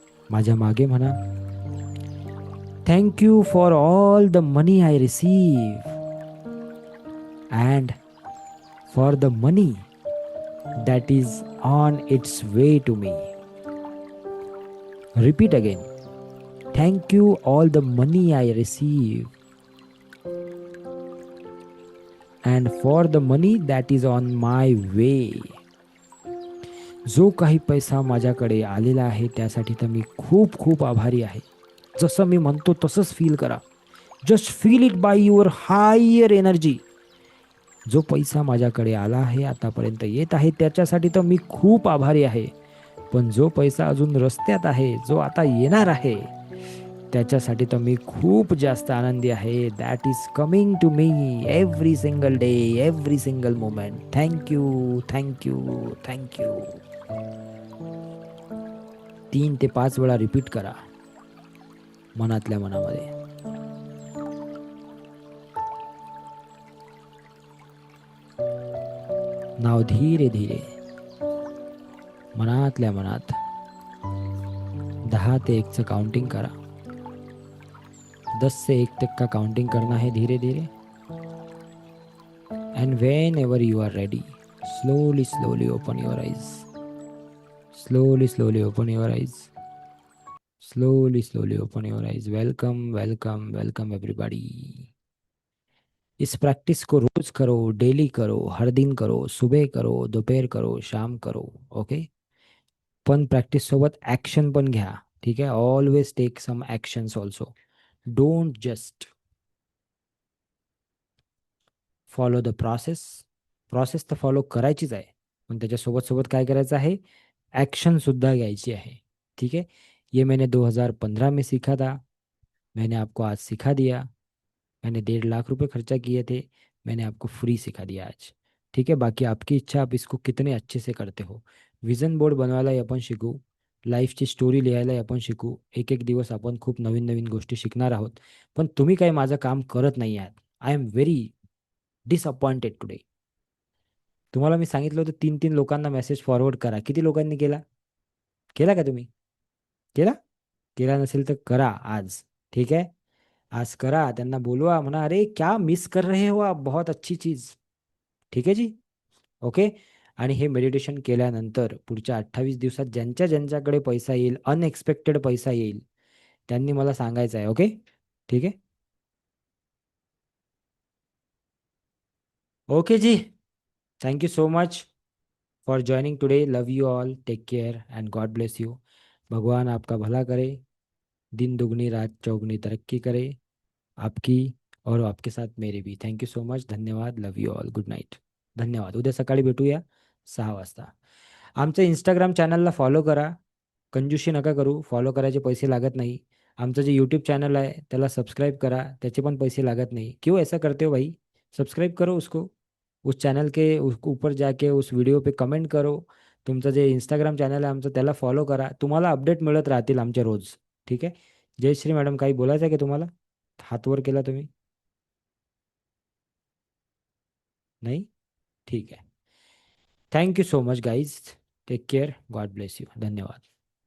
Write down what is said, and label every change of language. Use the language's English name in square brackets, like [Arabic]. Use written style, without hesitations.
[Marathi] माझ्या मागे म्हणा, [English] Thank you for all the money I receive and for the money that is on its way to me. Repeat again. Thank you all the money I receive and for the money that is on my way. [Marathi] जो काही पैसा माझ्याकडे आलेला आहे त्यासाठी तर मी खूप खूप आभारी आहे. जसं मी म्हणतो तसंच फील करा. Just feel it by your higher energy. जो पैसा माझ्याकडे आला आहे, आतापर्यंत येत आहे, त्याच्यासाठी तर मी खूप आभारी आहे. पण जो पैसा अजून रस्त्यात आहे, जो आता येणार आहे, त्याच्यासाठी तर मी खूप जास्त आनंदी आहे. [English] That is coming to me every single day, every single moment. Thank you, thank you, thank you. [Marathi] 3 ते 5 वेळा रिपीट करा मनातल्या मनामध्ये. नाव धीरे धीरे मनातल्या मनात 10 10 ते 1चं काउंटिंग करा. [Hindi] 10 से 1 तक का काउंटिंग करना है धीरे धीरे. [English] And whenever you are ready, slowly open your eyes. Slowly open your eyes. Slowly open your eyes. Welcome everybody. [Hindi] इस प्रैक्टिस को रोज करो, डेली करो, हर दिन करो, सुबह करो, दोपहर करो, शाम करो. [English] Okay. [Marathi] पण प्रॅक्टिस सोबत ॲक्शन पण घ्या. ठीक आहे. [English] Always take some actions also. Don't just follow the process. [Marathi] Process तर फॉलो करायचीच आहे, पण त्याच्यासोबत सोबत काय करायचं आहे, ॲक्शन सुद्धा घ्यायची आहे. [Hindi] ठीक है. ये मैंने 2015 में सीखा था. मैंने आपको आज सिखा दिया. मैंने 1.5 लाख रुपए खर्चा किए थे. मैंने आपको फ्री सिखा दिया आज. ठीक है. बाकी आपकी इच्छा, आप इसको कितने अच्छे से करते हो. [Marathi] विजन बोर्ड बनवायला आपण शिकू. लाईफची स्टोरी लिहायला आपण शिकू. एक एक दिवस आपण खूप नवीन नवीन गोष्टी शिकणार आहोत. पण तुम्ही काही माझं काम करत नाही आहात. [English] I am very disappointed today. [Marathi] तुम्हाला मी सांगितलं होतं 3-3 लोकांना मेसेज फॉरवर्ड करा. किती लोकांनी केला? केला का तुम्ही? केला? केला नसेल तर करा आज. ठीक आहे. आज करा. त्यांना बोलवा, म्हणा अरे [Hindi] क्या मिस कर रहे हो आप, बहुत अच्छी चीज. [Marathi] ठीक आहे जी. ओके. आणि हे मेडिटेशन केल्यानंतर पुढच्या 28 दिवसात ज्यांच्या ज्यांच्याकडे पैसा येईल, अनएक्सपेक्टेड पैसा येईल, त्यांनी मला सांगायचं आहे. ओके. ठीक आहे. [English] Okay जी. Thank you so much for joining today. Love you all. Take care and God bless you. [Hindi] भगवान आपका भला करे. दिन दुगनी रात चौगनी तरक्की करे आपकी और आपके साथ मेरे भी. [English] Thank you so much. धन्यवाद. Love you all. Good night. धन्यवाद. [Marathi] उद्या सकाळी भेटूया 6 वाजता. आमच्या इंस्टाग्राम चॅनलला फॉलो करा. कंजूशी नका करू. फॉलो करायचे पैसे लागत नाही. आमचं जे यूट्यूब चॅनल आहे त्याला सबस्क्राईब करा. त्याचे पण पैसे लागत नाही. [Hindi] क्यों ऐसा करते हो भाई? सब्सक्राइब करो उसको. उस चॅनल के ऊपर जाके उस व्हिडिओ पे कमेंट करो. [Marathi] तुमचं जे इंस्टाग्राम चॅनल आहे आमचं त्याला फॉलो करा. तुम्हाला अपडेट मिळत राहतील आमचे रोज. ठीक आहे. जयश्री मॅडम, काही बोलायचं आहे की तुम्हाला? हात वर केला तुम्ही? नाही. ठीक आहे. [English] Thank you so much guys. Take care. God bless you. धन्यवाद.